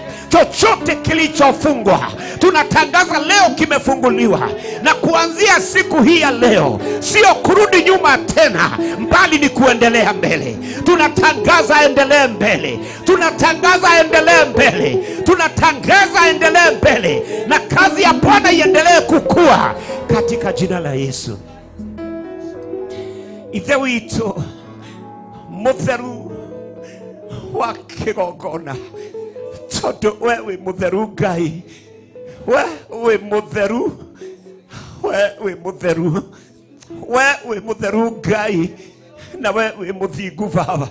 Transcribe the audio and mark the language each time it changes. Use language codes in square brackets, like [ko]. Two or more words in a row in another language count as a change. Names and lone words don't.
[sw] Chochote kilichofungwa tunatangaza leo kimefunguliwa, na kuanzia siku hii ya leo sio kurudi nyuma tena, mbali ni kuendelea mbele. Tunatangaza endelee mbele, tunatangaza endelee mbele, tunatangaza endelee mbele, na kazi ya Bwana iendelee kukua katika jina la Yesu. [ki] Ithe wito mutheru wa kigongona, tondu wewe mutheru Ngai, wewe mutheru, wewe mutheru, wewe mutheru Ngai, na wewe muthingu Baba.